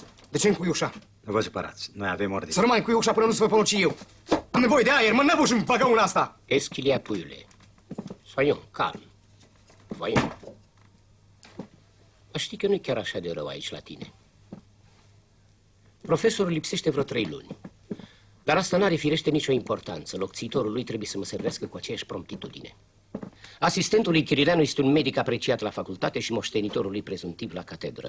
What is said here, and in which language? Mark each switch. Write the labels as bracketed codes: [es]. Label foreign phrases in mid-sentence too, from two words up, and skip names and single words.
[ro] De ce încui ușa? Nu vă supărați, noi avem ordine. Să nu mai încui ușa până nu se vă ponuci eu. Am nevoie de aer, mă năbuș în vagăul asta. [fr] Qu'est-ce qu'il y a, puiule? Soyons, calme. Voyons. [ro] Știi că nu e chiar așa de rău aici la tine. Profesorul lipsește vreo 3 luni. Dar asta n-are firește nicio importanță. Locțiitorul lui trebuie să mă servească cu aceeași promptitudine. Asistentul lui Chirileanu este un medic apreciat la facultate și moștenitorul lui prezuntiv la catedră.